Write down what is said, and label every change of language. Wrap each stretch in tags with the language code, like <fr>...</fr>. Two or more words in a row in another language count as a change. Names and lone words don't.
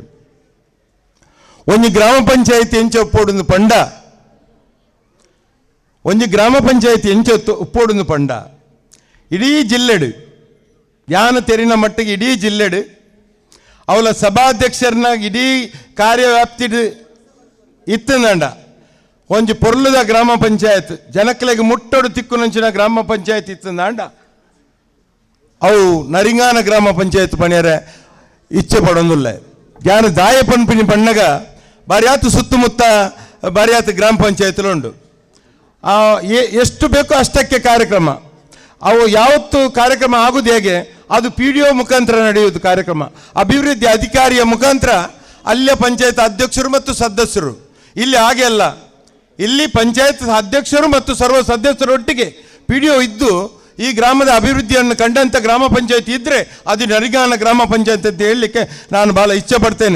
<tcy>ಒಂದು ಗ್ರಾಮ ಪಂಚಾಯತಿ ಎಂಚ ಉಪ್ಪೋಡು ಪಂಡ ಒಂದು ಗ್ರಾಮ ಪಂಚಾಯತಿ ಎಂಚ ಉಪ್ಪೋಡು ಪಂಡ ಇಡೀ ಜಿಲ್ಲೆಡು ಯಾನ ತೆರಿನ ಮಟ್ಟಿಗೆ ಇಡೀ ಜಿಲ್ಲೆಡು ಅವಳ ಸಭಾಧ್ಯಕ್ಷರನ್ನ ಇಡೀ ಕಾರ್ಯವ್ಯಾಪ್ತಿ ಇತ್ತಂದಂಡ ಒಂದು ಪೊರ್ಲದ ಗ್ರಾಮ ಪಂಚಾಯತ್ ಜನಕ್ಕಳಿಗೆ ಮುಟ್ಟೋಡು ತಿಕ್ಕುನಂಚಿನ ಗ್ರಾಮ ಪಂಚಾಯತ್ ಇತ್ತಂದಾಂಡ ಅವು ನರಿಂಗಾನ ಗ್ರಾಮ ಪಂಚಾಯತ್ ಪಣಿಯರೆ</tcy> <kn>ಇಚ್ಛೆ ಪಡೋದಿಲ್ಲ.</kn> <tcy>ಯಾರು ದಾಯ ಪನ್ಪಿನಿ ಪಣ್ಣಗ ಬಾರಿ ಆತು ಸುತ್ತಮುತ್ತ ಬಾರಿ ಆತು ಗ್ರಾಮ ಪಂಚಾಯತ್ಲು ಉಂಟು.</tcy> <kn>ಎಷ್ಟು ಬೇಕೋ ಅಷ್ಟಕ್ಕೆ ಕಾರ್ಯಕ್ರಮ. ಅವು ಯಾವತ್ತು ಕಾರ್ಯಕ್ರಮ ಆಗುವುದು ಹೇಗೆ ಅದು PDO ಮುಖಾಂತರ ನಡೆಯುವುದು. ಕಾರ್ಯಕ್ರಮ ಅಭಿವೃದ್ಧಿ ಅಧಿಕಾರಿಯ ಮುಖಾಂತರ ಅಲ್ಲಿಯ ಪಂಚಾಯತ್ ಅಧ್ಯಕ್ಷರು ಮತ್ತು ಸದಸ್ಯರು. ಇಲ್ಲಿ ಹಾಗೆ ಅಲ್ಲ, ಇಲ್ಲಿ ಪಂಚಾಯತ್ ಅಧ್ಯಕ್ಷರು ಮತ್ತು ಸರ್ವ ಸದಸ್ಯರೊಟ್ಟಿಗೆ PDO ಇದ್ದು ಈ ಗ್ರಾಮದ ಅಭಿವೃದ್ಧಿಯನ್ನು ಕಂಡಂಥ ಗ್ರಾಮ ಪಂಚಾಯತ್ ಇದ್ದರೆ ಅದು ನರಿಂಗಾನ ಗ್ರಾಮ ಪಂಚಾಯತ್ ಅಂತ ಹೇಳಲಿಕ್ಕೆ ನಾನು ಭಾಳ ಇಚ್ಛೆ ಪಡ್ತೇನೆ.</kn>